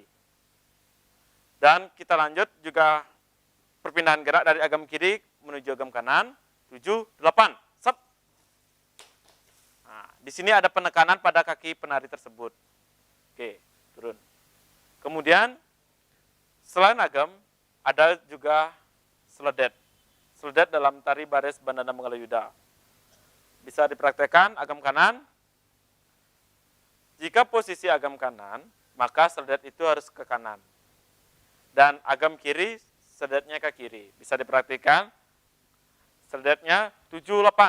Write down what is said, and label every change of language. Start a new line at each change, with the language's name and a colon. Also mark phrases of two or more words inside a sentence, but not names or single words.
Indonesian: Dan kita lanjut juga perpindahan gerak dari agam kiri menuju agam kanan. 7, 8. Set. Nah, di sini ada penekanan pada kaki penari tersebut. Oke, turun. Kemudian selain agam ada juga seledet. Seledet dalam tari baris bandana Manggala Yuda. Bisa dipraktekkan agam kanan. Jika posisi agam kanan, maka seledet itu harus ke kanan. Dan agam kiri, seledetnya ke kiri. Bisa dipraktikkan. Seledetnya 7, 8.